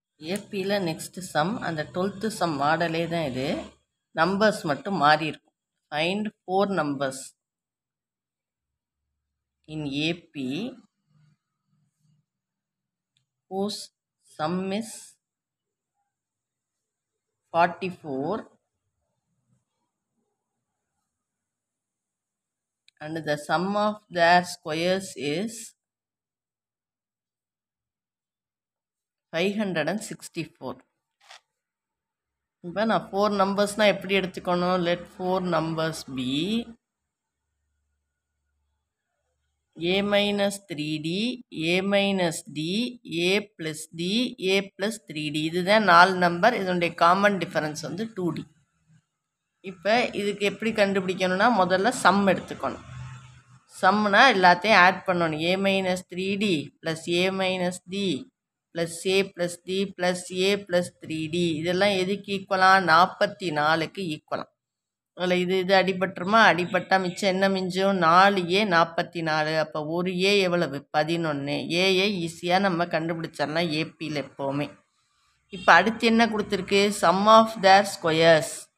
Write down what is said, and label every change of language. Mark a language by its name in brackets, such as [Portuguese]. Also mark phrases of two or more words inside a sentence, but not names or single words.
[Tamil] ஏபியில் [English] next sum [Tamil] அந்த 12th சம் மாடலே தான் இது. நம்பர்ஸ் மட்டும் மாறி இருக்கும். [English] ஃபைண்ட் 4 numbers in AP whose sum is 44 and the sum of their squares is 564. [Tamil] இப்போ நான் 4 நம்பர்ஸ்னால் எப்படி எடுத்துக்கணும்? [English] let 4 numbers be a minus 3d, a minus d, a plus d, a plus 3d. [Tamil] இதுதான் 4 நம்பர். இதனுடைய [English] common difference [Tamil] வந்து 2d. இப்போ இதுக்கு எப்படி கண்டுபிடிக்கணும்னா முதல்ல சம் எடுத்துக்கணும். சம்னா எல்லாத்தையும் ஆட் பண்ணணும். [English] a minus 3d plus a minus d plus a plus d plus a plus 3d. [Tamil] இதெல்லாம் எதுக்கு ஈக்குவலாம்? 44க்கு ஈக்குவலாம். அதில் இது அடிபட்டுருமா? அடிபட்டால் மிச்சம் என்ன மிஞ்சும்? 4a 44. அப்போ ஒரு ஏ எவ்வளவு? 11. ஏயை ஈஸியாக நம்ம கண்டுபிடிச்சிடலாம் ஏபியில் எப்போவுமே. இப்போ அடுத்து என்ன கொடுத்துருக்கு? [English] sum of their squares.